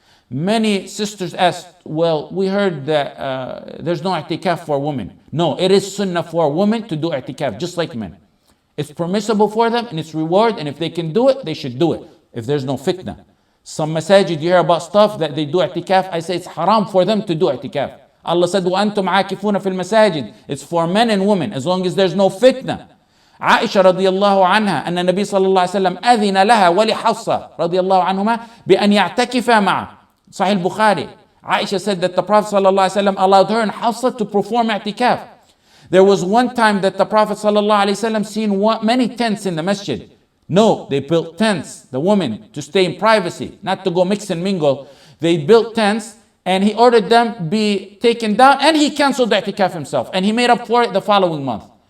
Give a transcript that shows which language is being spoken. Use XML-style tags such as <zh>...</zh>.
<en>Many sisters ask, well, we heard that there's no i'tikaf for women. No, it is sunnah for women to do i'tikaf, just like men. It's permissible for them and it's reward, and if they can do it, they should do it, if there's no fitna. Some masajid, you hear about stuff that they do i'tikaf, I say it's haram for them to do i'tikaf. Allah said,</en> <ar>وَأَنْتُمْ عَاكِفُونَ فِي الْمَسَاجِدِ.</ar> <en>It's for men and women, as long as there's no fitna.</en> <ar>عائشة رضي الله عنها أن النبي صلى الله عليه وسلم أذن لها ولحفصة رضي الله عنهما بأن يعتكفا معه.</ar> <en>Sahih Bukhari. Aisha said that the Prophet</en> <ar>صلى الله عليه وسلم</ar> <en>allowed her and Hafsa to perform i'tikaf. There was one time that the Prophet</en> <ar>صلى الله عليه وسلم</ar> <en>seen many tents in the masjid. No, they built tents, the women, to stay in privacy, not to go mix and mingle. They built tents, and he ordered them be taken down, and he canceled the i'tikaf himself, and he made up for it the following month.</en>